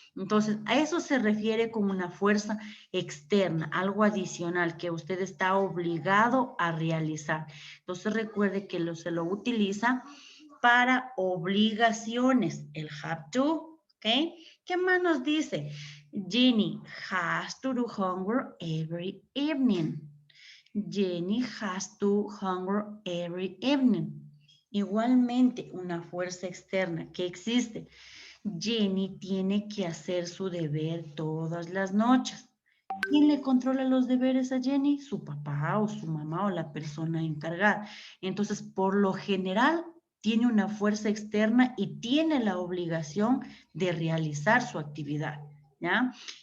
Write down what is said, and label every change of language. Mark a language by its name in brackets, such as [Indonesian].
[Spanish] Entonces, a eso se refiere como una fuerza externa, algo adicional que usted está obligado a realizar. Entonces, recuerde que se lo utiliza para obligaciones, el have to, ¿ok? ¿Qué más nos dice? [English] Jenny has to do homework every evening. Jenny has to homework every evening. [Spanish] Igualmente, una fuerza externa que existe. Jenny tiene que hacer su deber todas las noches. ¿Quién le controla los deberes a Jenny? Su papá o su mamá o la persona encargada. Entonces, por lo general, tiene una fuerza externa y tiene la obligación de realizar su actividad, ¿ya?